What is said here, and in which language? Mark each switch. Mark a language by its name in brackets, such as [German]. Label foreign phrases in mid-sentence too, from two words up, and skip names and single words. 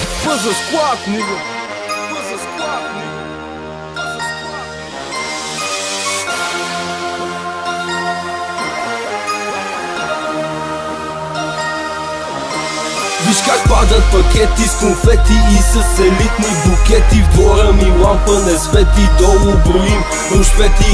[English] Buzz a squawk, nigga. Buzz a squawk, nigga. Buzz a squawk. [Bulgarian] Виж как падат пакети с конфети и с елитни букети. В двора ми лампа не свети, долу броим рушвети.